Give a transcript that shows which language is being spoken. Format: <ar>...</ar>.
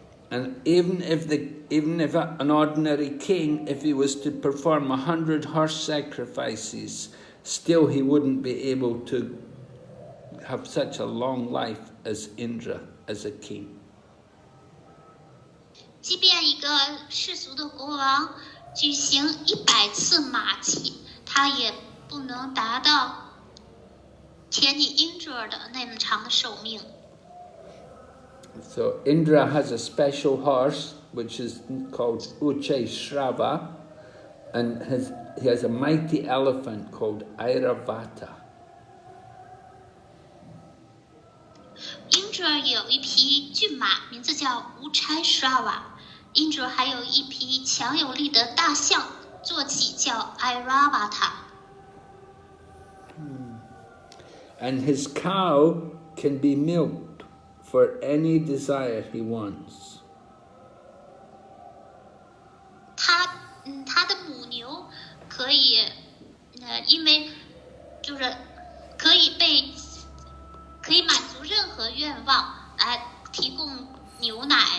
<en>And even if an ordinary king, if he was to perform 100 horse sacrifices, still he wouldn't be able to have such a long life as Indra, as a king.</en> <zh>即便一个世俗的国王举行100次马祭，他也不能达到天帝 Indra 的那么长的寿命。</zh> <en>So Indra has a special horse which is called Uchai Shrava, and he has a mighty elephant called Airavata.</en> <zh>Indra 有一匹骏马，名字叫无差 Shrava。Indra 还有一匹强有力的大象，坐骑叫 Airavata。</zh> <en>And his cow can be milked for any desire he wants.</en> <zh>他的母牛可以，因为就是可以满足任何愿望，来提供牛奶。</zh>